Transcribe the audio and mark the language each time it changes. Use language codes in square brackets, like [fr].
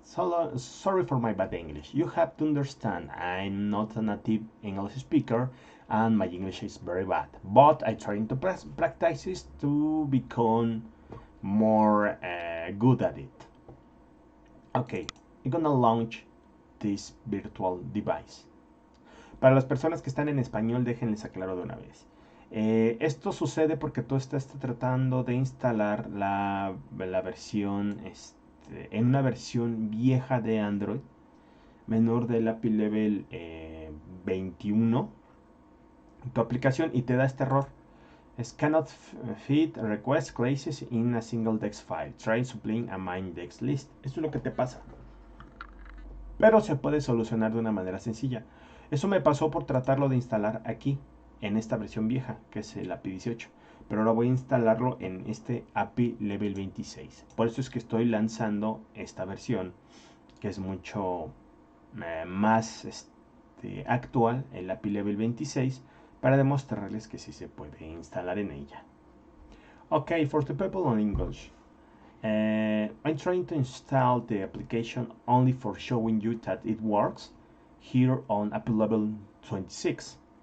[en] So, sorry for my bad English. You have to understand I'm not a native English speaker and my English is very bad. But I'm trying to practice this to become more good at it. Okay, I'm gonna launch this virtual device. [es] Para las personas que están en español, déjenles aclaro de una vez. Esto sucede porque tú estás tratando de instalar la versión en una versión vieja de Android, menor del API level 21, tu aplicación, y te da este error. [en] Es cannot fit request classes in a single text file. Try supplying a main text list. [es] Eso es lo que te pasa. Pero se puede solucionar de una manera sencilla. Eso me pasó por tratarlo de instalar aquí, en esta versión vieja, que es el API 18. Pero ahora voy a instalarlo en este API level 26. Por eso es que estoy lanzando esta versión, que es mucho más actual, el API level 26, para demostrarles que sí se puede instalar en ella. [en] Okay, for the people on English, I'm trying to install the application only for showing you that it works here on API level 26.